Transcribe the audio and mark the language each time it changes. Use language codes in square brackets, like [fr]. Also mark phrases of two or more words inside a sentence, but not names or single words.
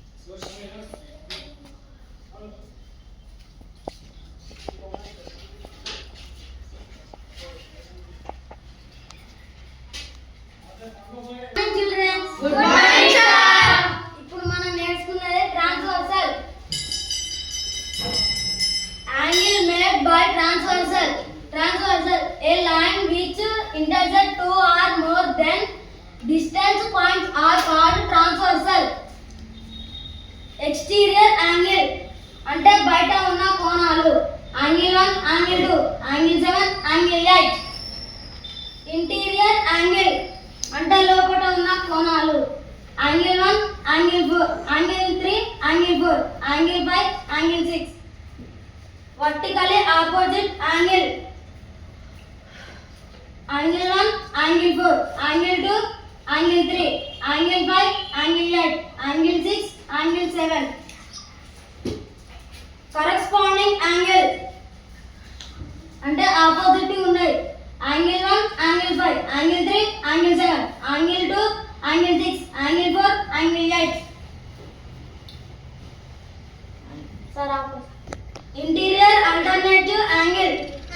[en] Good morning, sir. [te] ఇప్పుడు మనం నేర్చుకున్నది ట్రాన్స్వర్సల్. [en] Angle made by transversal. Transversal, a line which intersect two or more than distance points are called transversal. Exterior angle [te] అంటే బయట ఉన్న కోణాలు. [en] Angle 1, angle 2, angle 7, angle 8. Interior angle [te] అంటే లోపల ఉన్న కోణాలు. [en] Angle 1, angle 4, angle 3, angle 4, angle 5, angle 6. Vertically opposite angle. Angle 1, angle 4, angle 2, angle 3, angle 5, angle 8, angle 6, angle 7. Corresponding angle [te] అంటే ఆపోజిట్ ఉన్నాయి. [en] Angle 1, angle 5, angle 3, angle 7, angle 2, angle 6, angle 4, angle 8. Sir, interior alternative angle